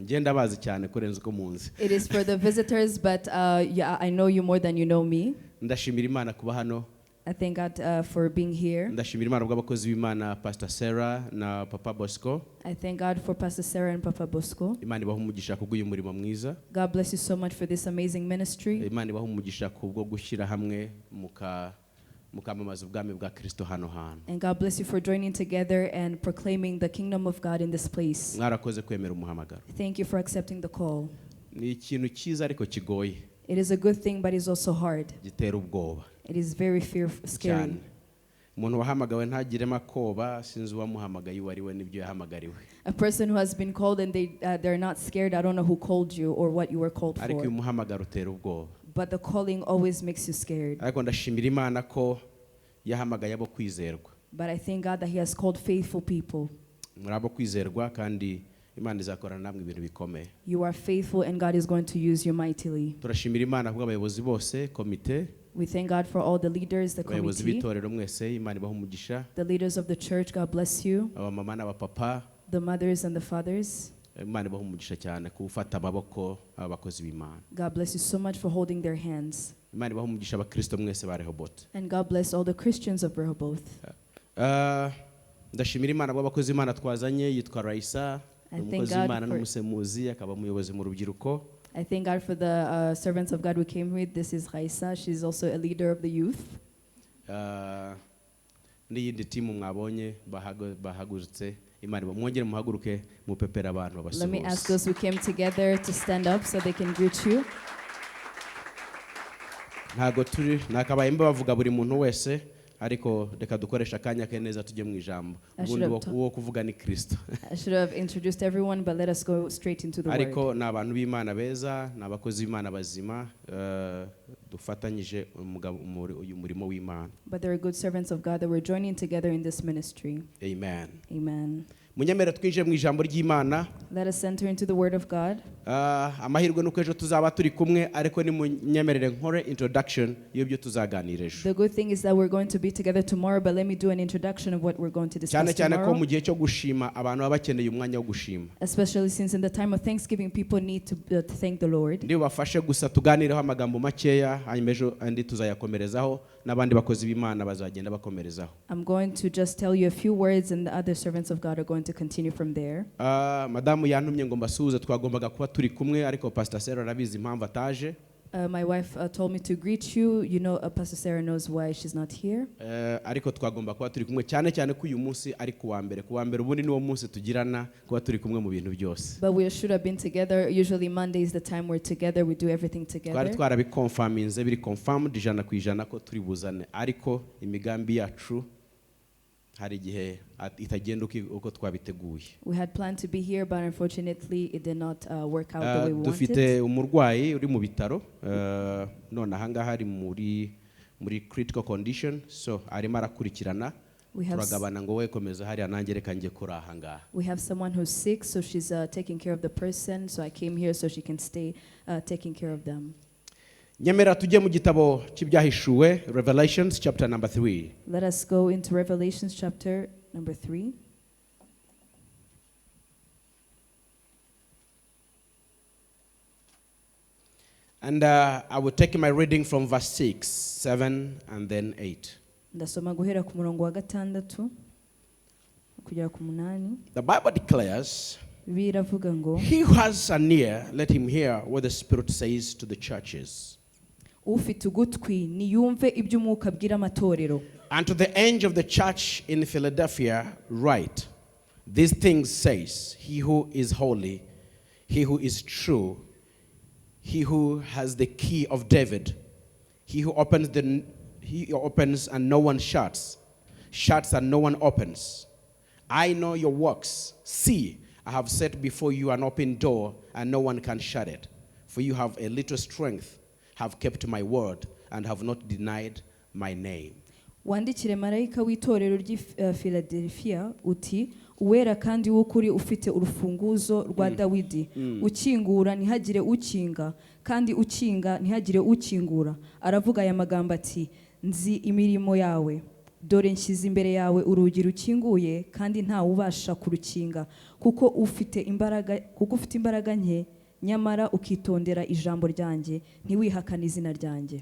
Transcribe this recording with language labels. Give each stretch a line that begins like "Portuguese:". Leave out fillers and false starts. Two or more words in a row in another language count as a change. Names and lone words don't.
Kinyarwanda: Ngenda bazi cyane kurenza uko munzi.
English: It is for the visitors, but yeah, I know you more than you know me.
Kinyarwanda: Ndashimira Imana kuba hano.
English: I thank God for being here.
Kinyarwanda: Ndashimira Imana bw'abakozi b'Imana Pastor Sarah na Papa Bosco.
English: I thank God for Pastor Sarah and Papa Bosco.
Kinyarwanda: Imana ibaha umugisha kubw'uyu murimo mwiza.
English: God bless you so much for this amazing ministry.
Kinyarwanda: Imana ibaha umugisha kubwo gushyira hamwe mukamamaza ubwami bwa Kristo hano hantu.
English: And God bless you for joining together and proclaiming the kingdom of God in this place.
Kinyarwanda: Mwarakoze kwemera umuhamagaro.
English: Thank you for accepting the call.
Kinyarwanda: Ni ikintu cyiza ariko kigoye.
English: It is a good thing, but it's also hard.
Kinyarwanda: Gitera ubwoba.
English: It is very scary.
Kinyarwanda: Umuntu wahamagawe ntagiremo akoba, sinzi uwamuhamagaye uwo ari we n'ibyo yahamagariwe.
English: A person who has been called and they're not scared, I don't know who called you or what you were called
Kinyarwanda: Ariko uyu
English: for.
Kinyarwanda: muhamagaro utera ubwoba.
English: But the calling always makes you scared.
Kinyarwanda: Ariko ndashimira Imana ko yahamagaye abo kwizerwa.
English: But I thank God that He has called faithful people.
Kinyarwanda: Muri abo kwizerwa kandi Imana izakorana namwe ibintu bikomeye.
English: You are faithful and God is going to use you mightily.
Kinyarwanda: Turashimira Imana kubwo abayobozi bose, komite.
English: We thank God for all the leaders, the
Kinyarwanda: Abayobozi
English: committee,
Kinyarwanda: b'itorero mwese, Imana ibahe umugisha.
English: the leaders of the church. God bless you.
Kinyarwanda: Abamama n'abapapa,
English: The mothers and the fathers.
Kinyarwanda: Imana ibahe umugisha cyane kuwufata amaboko abakozi b'Imana.
English: God bless you so much for holding their hands.
Kinyarwanda: Imana ibahe umugisha abakristo mwese ba Rehoboti.
English: And God bless all the Christians of Rehoboti.
Kinyarwanda: Ndashimira Imana kubwo abakozi b'Imana twazanye, yitwa Raisa, umukozi w'Imana n'umusemuzi, akaba umuyobozi mu rubyiruko.
English: I thank God for the servants of God we came with. This is Raisa. She's also a leader of the youth.
Kinyarwanda: N'iyindi timu mwabonye bahagutse, Imana mwongere muhaguruke mupepera abantu
English: Let me ask
Kinyarwanda: basuhuza.
English: those who came together to stand up so they can greet you.
Kinyarwanda: Ntago turi nakabaye bavuga buri muntu wese, ariko reka dukoresha akanya ke neza tujye mu ijambo. Ubundi wo kuvuga ni Kristo.
English: I should have introduced everyone, but let us go straight into the
Kinyarwanda: Ariko
English: word.
Kinyarwanda: n'abantu b'Imana beza, n'abakozi b'Imana bazima, dufatanyije uyu murimo w'Imana.
English: But there are good servants of God that we're joining together in this ministry.
Kinyarwanda: Amen.
English: Amen.
Kinyarwanda: Munyemere twinjire mu ijambo ry'Imana.
English: Let us enter into the word of God.
Kinyarwanda: Amahirwe nuko ejo tuzaba turi kumwe, ariko ni munyemerere nkore introduction y'ibyo tuzaganira ejo.
English: The good thing is that we're going to be together tomorrow, but let me do an introduction of what we're going to discuss
Kinyarwanda: Cyane ko mu
English: tomorrow.
Kinyarwanda: gihe cyo gushima abantu baba bakeneye umwanya wo gushima.
English: Especially since in the time of Thanksgiving, people need to thank the Lord.
Kinyarwanda: Ndi bafashe gusa tuganireho amagambo makeya, hanyuma ejo andi tuzayakomerezaho, n'abandi bakozi b'Imana bazagenda bakomerezaho.
English: I'm going to just tell you a few words, and the other servants of God are going to continue from there.
Kinyarwanda: Madamu yantumye ngo mbasuhuze, twagombaga kuba turi kumwe, ariko Pastor Sarah arabizi impamvu ataje.
English: My wife told me to greet you. You know, Pastor Sarah knows why she's not here.
Kinyarwanda: Ariko twagomba kuba turi kumwe cyane ko uyu munsi ari kuwa mbere ubundi niwo munsi tugirana kuba turi kumwe mu bintu byose.
English: But we should have been together. Usually Monday is the time we're together. We do everything
Kinyarwanda: Twari
English: together.
Kinyarwanda: twarabikonfaminze, biri confirmed 100% ko turi buzane, ariko imigambi yacu hari igihe itagenda uko twabiteguye.
English: We had planned to be here, but unfortunately it did not work out the way we
Kinyarwanda: Dufite
English: wanted.
Kinyarwanda: umurwayi uri mu bitaro, none ahangaha ari muri
English: critical condition,
Kinyarwanda: so arimo arakurikirana. Turagabana ngo we komeza hariya nanjye reka njye kuri ahangaha.
English: We have someone who's sick, so she's taking care of the person, so I came here so she can stay taking care of them.
Kinyarwanda: Nyemera tujye mu gitabo cy'ibyahishuwe,
English: Revelations chapter number 3. Let us go into Revelations chapter number 3. And I will take my reading from verse 6, 7, and then 8.
Kinyarwanda: Ndasoma guhera ku murongo wa gatandatu kugera ku munani.
English: The Bible declares,
Kinyarwanda: Biravuga ngo,
English: he who has an ear, let him hear what the Spirit says to the churches.
Kinyarwanda: ufite ugutwi niyumve ibyo umwuka abwira amatorero.
English: And to the angel of the church in Philadelphia write, these things says he who is holy, he who is true, he who has the key of David, he opens and no one shuts, shuts and no one opens. I know your works. See, I have set before you an open door, and no one can shut it. For you have a little strength, have kept my word, and have not denied my name.
Kinyarwanda: Wandikire marayika w'itorero ry'i Philadelphia uti, uwera kandi w'ukuri ufite urufunguzo rwa Dawidi, ukingura ntihagire ukinga, kandi ukinga ntihagire ukingura. Aravuga aya magambo ati, nzi imirimo yawe, dore nshyize imbere yawe urugi rukinguye, kandi nta ubasha kurukinga, kuko ufite imbaraga nke, nyamara ukitondera ijambo ryanjye, ntiwihakane izina ryanjye.